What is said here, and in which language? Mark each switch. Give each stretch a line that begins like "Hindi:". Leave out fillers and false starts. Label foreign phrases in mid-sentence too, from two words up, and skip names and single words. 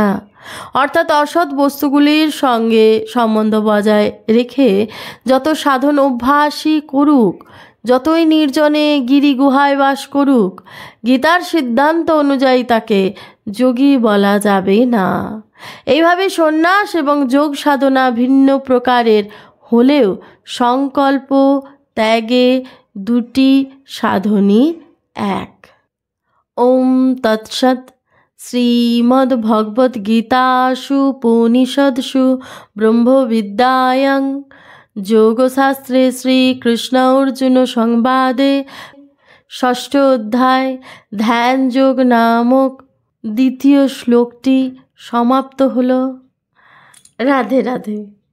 Bangla: অর্থাৎ অসৎ বস্তুগুলির সঙ্গে সম্বন্ধ বজায় রেখে যত সাধন অভ্যাসই করুক, যতই নির্জনে গিরি গুহায় বাস করুক, গীতার সিদ্ধান্ত অনুযায়ী তাকে যোগী বলা যাবে না। এইভাবে সন্ন্যাস এবং যোগ সাধনা ভিন্ন প্রকারের হলেও সংকল্প ত্যাগে দুটি সাধনই এক।
Sanskrit: ओम तत्सत्। श्रीमद्भगवद्गीतासु उपनिषत्सु ब्रह्मविद्यायां যোগশাস্ত্রে শ্রীকৃষ্ণ অর্জুন সংবাদে
Bangla: 6ষ্ঠ অধ্যায় ধ্যান যোগ নামক 2য় শ্লোকটি সমাপ্ত হলো। রাধে রাধে।